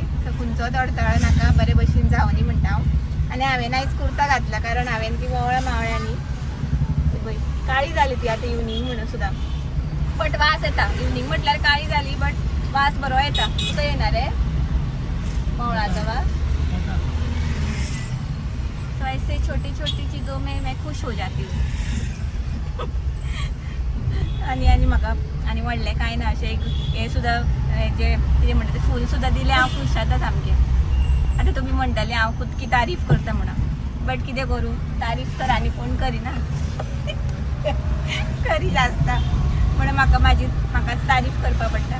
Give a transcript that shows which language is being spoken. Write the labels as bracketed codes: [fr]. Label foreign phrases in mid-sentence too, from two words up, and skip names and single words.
[kok] सो खंयचोच अडथळो नाका, बरें भशेन जावनी म्हणटा हांव. आनी हांवें आयज कुर्ता घातला कारण हांवें ती वोवळ्या मावळ्यांनी पळय काळी जाली ती आतां इवनींग म्हणून सुद्दां, बट वास येता. इवनींग म्हटल्यार काळी जाली बट वास बरो येता. तुका येना रे मावळाचो वास? [hi] तो ऐसे छोटी छोटी चीज़ों में मैं खुश हो जाती हूँ. [kok] आनी म्हाका आनी व्हडलें कांय ना, अशें एक हें सुद्दां जे कितें म्हणटा तें फूल सुद्दां दिलें हांव खूश जाता सामकें. आतां तुमी म्हणटले हांव [hi] खुदकी तारीफ [kok] करता म्हणून, बट कितें करूं, तारीफ तर आनी कोण करिना. करी आसता म्हणून म्हाकाच तारीफ करपा पडटा.